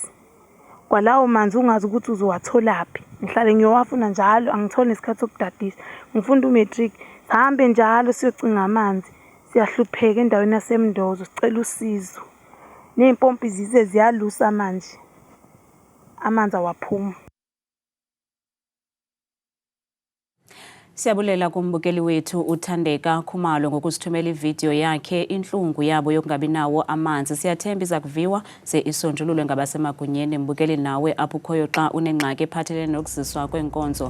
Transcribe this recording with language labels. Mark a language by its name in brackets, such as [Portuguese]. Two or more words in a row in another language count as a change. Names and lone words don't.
[Zulu] Kwalawo manzi ungazi ukuthi uzowatholaphi. Ngihlale ngiyowafuna njalo angitholi isikhathi sokudadisa. Ngifunda umatric, sihambe njalo siyocinga amanzi. Siyahlupheka endaweni yasemndozo sicela usizo. Neimpompi zize ziyalusa manje. Amanzi awaphuma. [Xhosa] Siyabulela kumbukeli wethu uThandeka Khumalo ngokusithumela ivideo yakhe inhlungu yabo yokungabi nawo amanzi. Siyathemba iza kuviwa isonjululwe ngabasemagunyeni. Mbukeli nawe apho ukhoyo xa unengxaki ephathelene nokuziswa kwenkonzo.